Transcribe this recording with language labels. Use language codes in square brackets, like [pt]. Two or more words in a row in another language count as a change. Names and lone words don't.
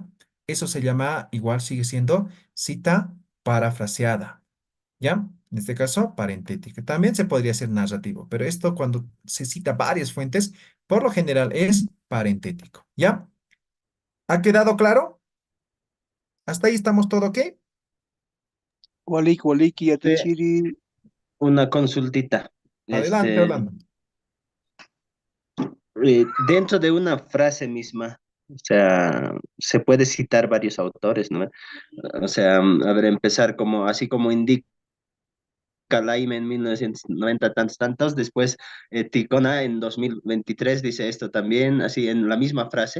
[es] Eso se llama, igual sigue siendo cita parafraseada. ¿Ya? En este caso, parentética. También se podría ser narrativo, pero esto cuando se cita varias fuentes, por lo general es parentético. ¿Ya? ¿Ha quedado claro? ¿Hasta ahí estamos todo ok? [ay] Walik, Waliki, [es] Sí, Yatachiri. una consultita. Adelante, Este, Orlando. dentro de una frase misma, o sea, se puede citar varios autores, ¿no? O sea, a ver, empezar como, así como indica Calaime en 1990 tantos, tantos, después Ticona en 2023 dice esto también, así en la misma frase.